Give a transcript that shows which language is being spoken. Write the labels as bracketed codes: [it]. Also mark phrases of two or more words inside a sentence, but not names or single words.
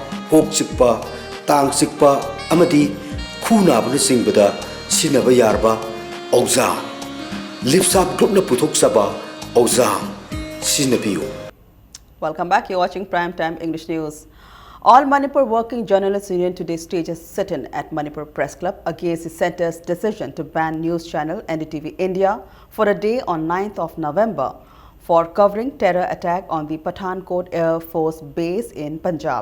[mni] kok chikpa, tang chikpa, amadi khu naba na singbada sinaba yarba Ozal Lipsap Group na puthok saba Ozal sinabiyo. [en] Welcome back. You're watching Primetime English News. All Manipur Working Journalists Union today staged a sit-in at Manipur Press Club against the centre's decision to ban news channel NDTV India for a day on 9th of November for covering terror attack on the Pathankot Air Force Base in Punjab.